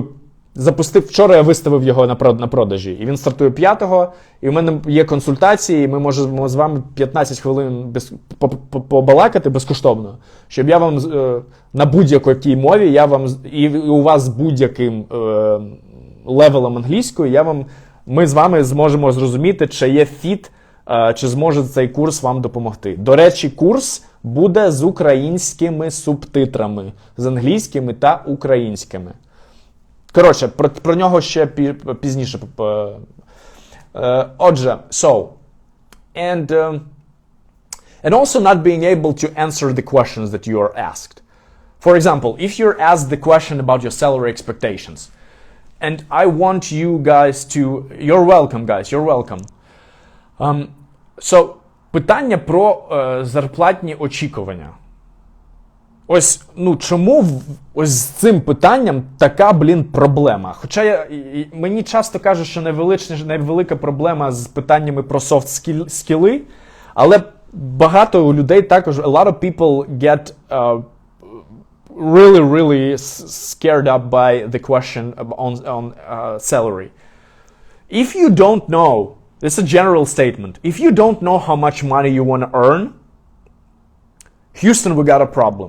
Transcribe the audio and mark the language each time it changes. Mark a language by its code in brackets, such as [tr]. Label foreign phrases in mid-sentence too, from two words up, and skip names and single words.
[uk] Вчора я виставив його на продажі, і він стартує 5-го, і у мене є консультації, і ми можемо з вами 15 хвилин побалакати безкоштовно, щоб я вам на будь-якій мові, і у вас з будь-яким левелом англійської, ми з вами зможемо зрозуміти, чи є фіт, чи зможе цей курс вам допомогти. До речі, курс буде з українськими субтитрами, з англійськими та українськими. Коротше, про нього ще пізніше. Отже, [en] and also not being able to answer the questions that you are asked. For example, if you're asked the question about your salary expectations, and I want you guys to... You're welcome, guys, you're welcome. So, [uk] питання про зарплатні очікування. Ось, чому ось з цим питанням така, проблема? Хоча мені часто кажуть, що невелика проблема з питаннями про софт-скіли, але багато у людей також, [en] a lot of people get really scared up by the question on salary. If you don't know, it's a general statement, if you don't know how much money you want to earn, Houston, we got a problem.